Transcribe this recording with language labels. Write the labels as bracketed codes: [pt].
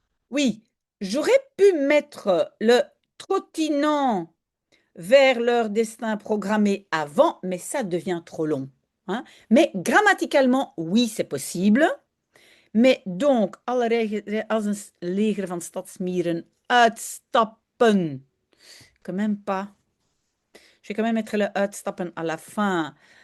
[fr] Oui, j'aurais pu mettre le trottinant vers leur destin programmé avant, mais ça devient trop long. Hein. Mais grammaticalement, oui, c'est possible. Mais donc, [nl] alle als een leger van stadsmieren uitstappen. [fr] Quand même pas. Je vais quand même mettre le uitstappen à la fin.